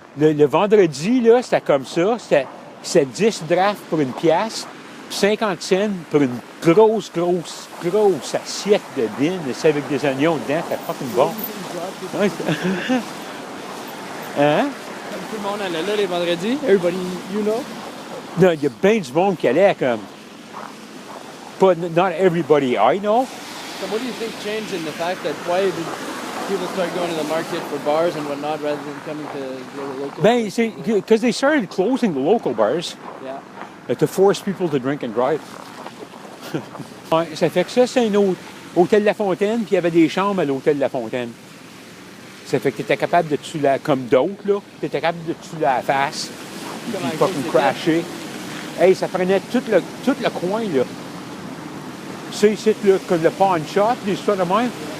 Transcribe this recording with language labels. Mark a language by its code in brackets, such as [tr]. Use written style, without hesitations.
[fr] Le vendredi, là, c'était comme ça. C'était 10 drafts pour une pièce, puis 50 cents pour une grosse assiette de bines. C'est avec des oignons dedans, c'était fucking bon. Ouais, hein? Comme tout le monde allait là les vendredis. [en] Everybody, you know? [fr] Non, il y a bien du monde qui allait comme... [en] But not everybody I know. So what do you think changed in the fact that why did people start going to the market for bars and whatnot rather than coming to the local? [fr] Ben, c'est [en] because they started closing the local bars Yeah. to force people to drink and drive. [fr] Ouais, ça fait que ça, c'est un autre hôtel La Fontaine, puis il y avait des chambres à l'hôtel La Fontaine. Ça fait que tu étais capable de tuer comme d'autres, là. Tu étais capable de tuer la face, puis fucking crasher. Hey, ça prenait tout le coin, là. Ça, ici, là, comme le pawn shop, des histoires de même.